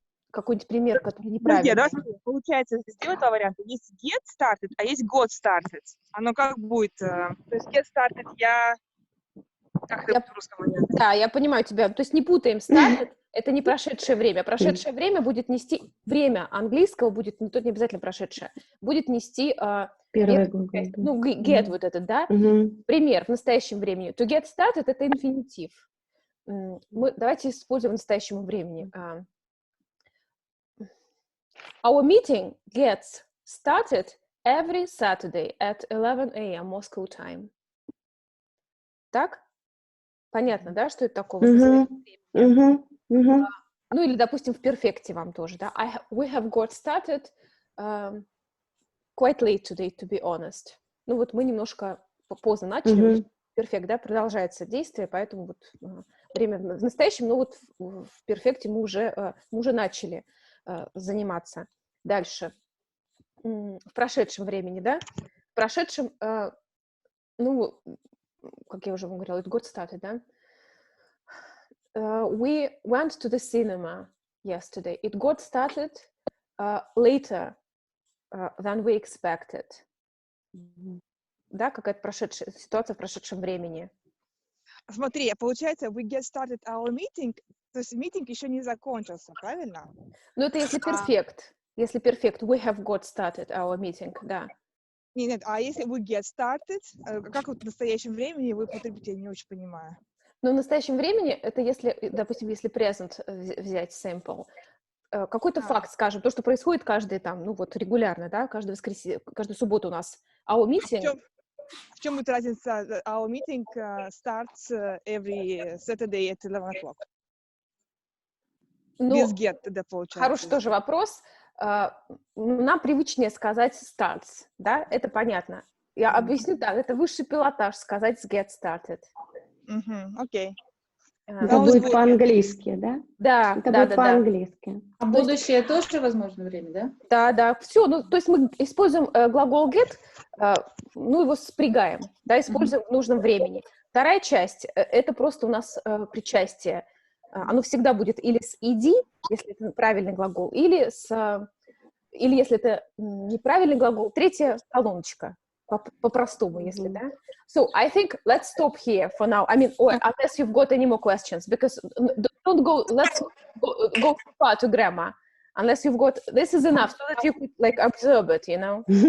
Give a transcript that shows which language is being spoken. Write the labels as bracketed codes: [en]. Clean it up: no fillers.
[ru] Какой-нибудь пример, который неправильный. Друзья, да, получается, сделать два варианта. Есть get started, а есть got started. Оно как будет? То есть get started Как это в русском варианте? Да, я понимаю тебя. То есть не путаем started, это не прошедшее время. Прошедшее время будет нести... Время английского будет, не обязательно прошедшее, будет нести... Первый глагол. Ну, get вот этот, да? Пример в настоящем времени. [en] To get started — [ru] это инфинитив. Давайте используем в настоящем времени. [en] Our meeting gets started every Saturday at 11 a.m. Moscow time. [ru] Так? Понятно, да, что это такое? Ну, или, допустим, в перфекте вам тоже, да? [en] We have got started quite late today, to be honest. [ru] Ну, вот мы немножко поздно начали, перфект, да, продолжается действие, поэтому вот время в настоящем, но вот в перфекте мы уже начали заниматься. Дальше. В прошедшем времени, да? В прошедшем, ну, как я уже вам говорила, [en] it got started, [ru] да? [en] We went to the cinema yesterday. It got started later than we expected. [ru] Да, какая-то ситуация в прошедшем времени. Смотри, получается, [en] we get started our meeting, [ru] то есть митинг еще не закончился, правильно? Ну, это если перфект. Если перфект, [en] we have got started our meeting, да. [ru] Нет, а если [en] we get started, [ru] как вот в настоящем времени вы потребите, я не очень понимаю. Но в настоящем времени, это если, допустим, если present взять sample, какой-то факт, скажем, то, что происходит каждый там, ну вот регулярно, да, каждую субботу у нас [en] our meeting. [ru] В чем будет разница? [en] Our meeting starts every Saturday at 11 o'clock. [ru] Без get тогда получается. Хороший тоже вопрос. Нам привычнее сказать starts, да, это понятно. Я объясню, да, это высший пилотаж сказать get started. Окей. Это будет по-английски, да? Да, это будет по-английски. А будущее тоже возможно время, да? Да, да, все. Ну, то есть мы используем глагол get, ну, его спрягаем, да, используем в нужном времени. Вторая часть, это просто у нас причастие. Оно всегда будет или с ed, если это правильный глагол, или если это неправильный глагол, третья колоночка, по-простому, если, да. [en] So, I think let's stop here for now. I mean, unless you've got any more questions, because don't go, let's go far to grammar. Unless you've got, this is enough, so that you could, like, observe it, you know.